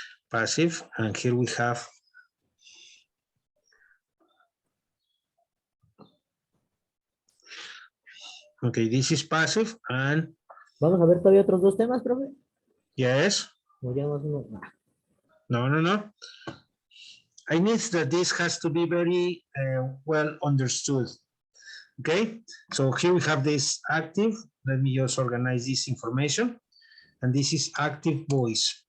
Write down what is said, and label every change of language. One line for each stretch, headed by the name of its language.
English: Passive, and here we have okay, this is passive, and
Spanish: Vamos a ver todavía otros dos temas, profe.
English: yes,
Spanish: No, ya más uno. No, no, no.
English: I need that this has to be very well understood. Okay, so here we have this active. Let me just organize this information. And this is active voice.